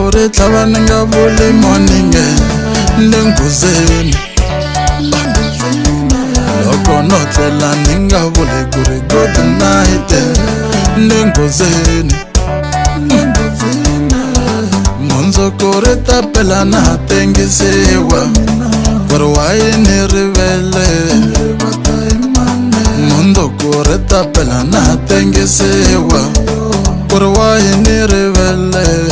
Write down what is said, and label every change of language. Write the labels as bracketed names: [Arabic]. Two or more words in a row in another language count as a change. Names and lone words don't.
[Tsonga] kuri tlhava ni nga vuli moninge le nghozeni loko no tlela ni nga vuli kuri [English] good night [Tsonga] le nghozeni mundzuku ri ta pela na ha tengisiwa kuri wayi ni rivele mundzuku ri ta pela na ha tengisiwa kuri wayi ni rivele